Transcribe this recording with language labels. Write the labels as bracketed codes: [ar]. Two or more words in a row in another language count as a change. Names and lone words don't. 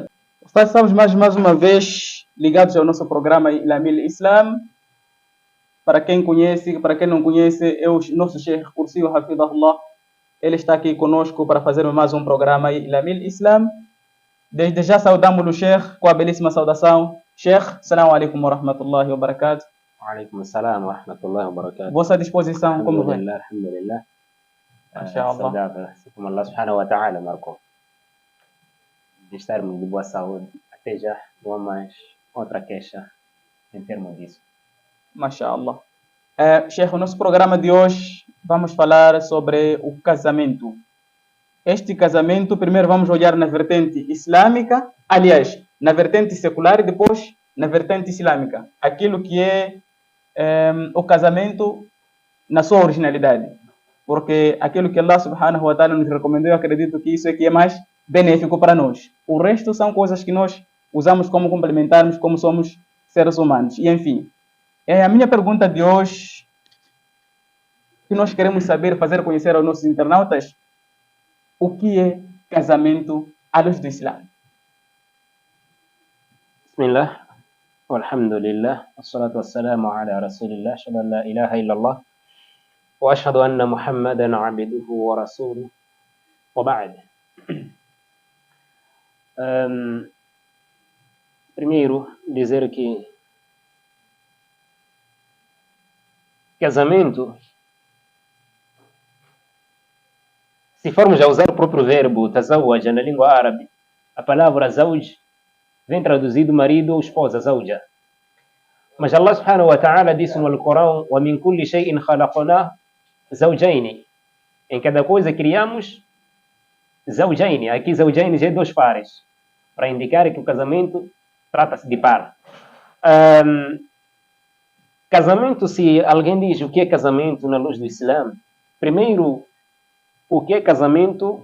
[pt] Ustad, estamos mais uma vez ligados ao nosso programa Ilamil Islam. Para quem conhece, para quem não conhece, é o nosso Sheikh Kursi Hafidahullah. Ele está aqui conosco para fazer mais um programa Ilamil Islam. Desde já saudamos o Sheikh com a belíssima saudação. [ar] شيخ، السلام عليكم ورحمة الله وبركاته. وعليكم السلام ورحمة الله وبركاته. [pt] Vossa disposição, como vai? Alhamdulillah. Mashallah. Saudável. Como [ar] الله سبحانه وتعالى [pt] marcou. De estarmos de boa saúde. Até já não há mais outra queixa em termos disso. Mashallah. Sheikh, o nosso programa de hoje vamos falar sobre o casamento. Este casamento, primeiro vamos olhar na vertente islâmica, aliás, na vertente secular e depois na vertente islâmica. Aquilo que é o casamento na sua originalidade. Porque aquilo que [ar] الله سبحانه وتعالى [pt] nos recomendou, eu acredito que isso é que é mais benéfico para nós. O resto são coisas que nós usamos como complementarmos, como somos seres humanos. E enfim, a minha pergunta de hoje, que nós queremos saber, fazer conhecer aos nossos internautas, o que é casamento à luz do Islã? [ar] بسم الله. والحمد لله. والصلاة والسلام على رسول الله. أشهد أن لا إله إلا الله. وأشهد أن محمدا عبده ورسوله. وبعد. [pt] Primeiro, dizer que casamento, se formos a usar o próprio verbo tazawwaj na língua árabe, a palavra zawj vem traduzido marido ou esposa, zawja. Mas [ar] الله سبحانه وتعالى [pt] disse no Alcorão: [ar] ومن كل شيء خلقنا زوجين. [pt] Em cada coisa criamos zawjayn. Aqui zawjayn já é dois pares, para indicar que o casamento trata-se de par. Casamento, se alguém diz o que é casamento na luz do Islã, primeiro, o que é casamento?